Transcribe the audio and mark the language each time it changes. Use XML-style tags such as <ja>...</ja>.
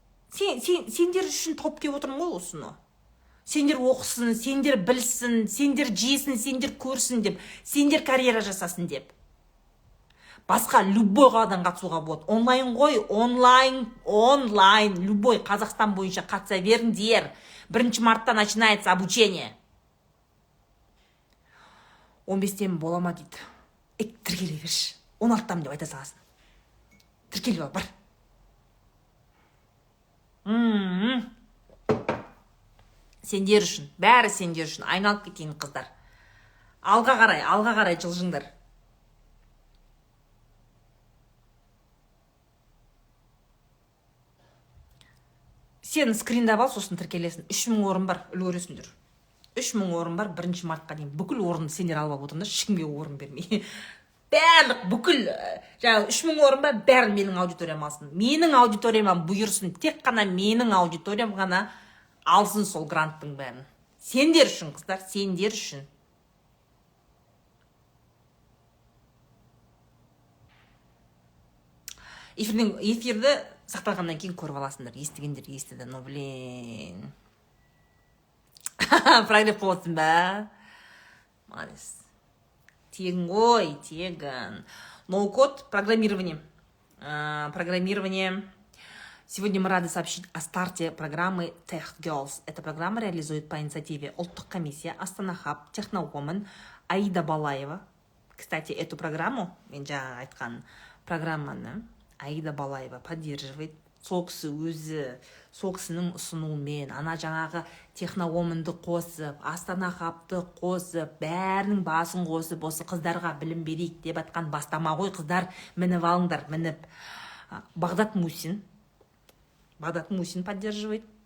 <kk>Сендер үшін тауып келіп отырмын ғой осыны. Сендер оқысын, сендер білсін, сендер жесін, сендер көрсін деп, сендер карьера жасасын деп. Басқа любой қадан қатысуға болады. Онлайн ғой, онлайн, любой Қазақстан бойынша қатыса беріңдер.</kk> <ru>1 мартта начинается обучение.</ru> <kk>15-тен болама дейді. Тіркеле берші. 16-там деп айта саласын. Тіркеле бар. Сендер үшін, бәрі сендер үшін. Айналып кетейін қыздар. Алға қарай жылжыңдар. Сен скриндап ал, сосын тіркелесін. 3000 орын бар, үлгересіңдер. 3000 орын бар, 1 мартқа дейін. Бүкіл орынды сендер алып отырыңдар, ешкімге орын бермей. Барлық, бүкіл, 3000 орын бар, бәрін менің аудиториям алсын. Менің аудиторияма бұйырсын, тек қана менің аудиториям ғана алсын сол гранттың бәрін. Сендер үшін, қыздар, сендер үшін. Эфирді сақталғаннан кейін көріп аласыңдар. Естігендер естіді,</kk> <ru>но блин.</ru> <kk>Прогрев болсын ба? Молодец. тегін ғой, тегін.</kk> <ru>Ноу-код, программирование. Программирование. Сегодня мы рады сообщить о старте программы Tech Girls. Эта программа реализует по инициативе Ұлттық комиссия, Астана Хаб, Техноwoman, Аида Балаева. Кстати, эту программу,</ru> <kk>мен жаңа айтқан программаны</kk> <ru>Аида Балаева поддерживает.</ru> <kk>Сол кісі өзі, сол кісінің ұсынуымен, ана жаңағы Техноwoman'ды қосып, Астана Хабты қосып, бәрінің басын қосып, осы қыздарға білім берейік деп атқан бастама ғой, қыздар, мініп алыңдар, мініп.</kk> <ru>Бағдат Мусин поддерживает.</ru>